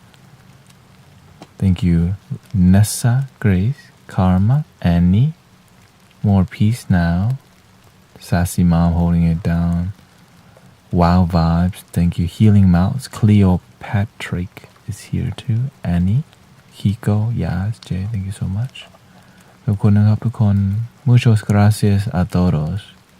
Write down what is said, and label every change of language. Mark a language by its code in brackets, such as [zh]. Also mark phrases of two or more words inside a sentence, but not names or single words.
[en] Thank you, Nessa, Grace, Karma, Annie. More peace now. Sassy Mom holding it down. Wow vibes. Thank you, Healing Mouse. Cleopatrick is here too. Annie, Hiko, Yaz, Jay. Thank you so much. [th] ขอบคุณนะครับทุกคน [es] Muchos gracias a todos.